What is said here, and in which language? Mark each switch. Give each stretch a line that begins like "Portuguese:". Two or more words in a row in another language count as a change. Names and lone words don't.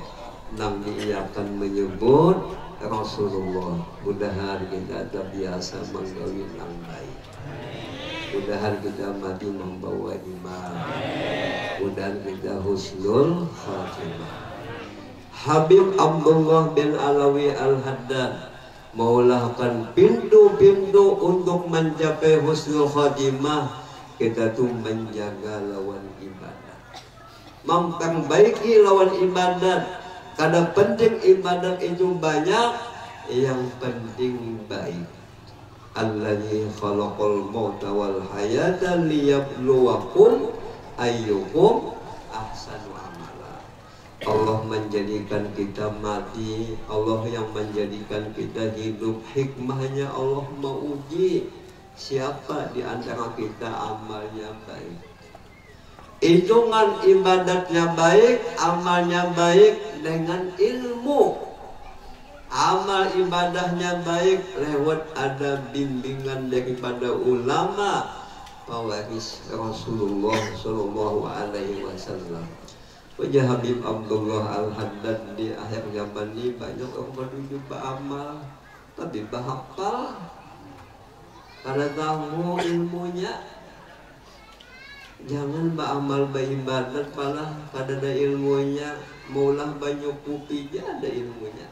Banjar: Nang diiyakan menyebut Rasulullah. Mudahan kita terbiasa menggawi yang baik.
Indonesian: Mudahan kita mati membawa iman. Mudahan kita
Arabic: حسن الخاتمة.
Banjar: Habib Abdullah bin Alawi Al-Haddad maulahkan pintu-pintu untuk mencapai
Arabic: حسن الخاتمة.
Banjar: Kita tuh menjaga lawan ibadat, memperbaiki lawan ibadat.
Indonesian: Karena penting ibadat itu banyak, yang penting baik.
Arabic: الذي خلق الموت والحياة ليبلوكم أيكم أحسن عملا.
Indonesian: Allah menjadikan kita mati, Allah yang menjadikan kita hidup. Hikmahnya Allah menguji siapa di antara kita amalnya baik. Hitungan ibadatnya baik, amalnya baik dengan ilmu. Amal ibadahnya baik lewat ada bimbingan daripada ulama pewaris Rasulullah
Arabic: صلى الله عليه وسلم.
Banjar: Wajah Habib Abdullah Al-Haddad di akhir zaman ini banyak orang menuju beramal tapi bahapal karena tahu ilmunya. Jangan beramal beribadat malah kada ada ilmunya, maulah banyak kupinya ada ilmunya.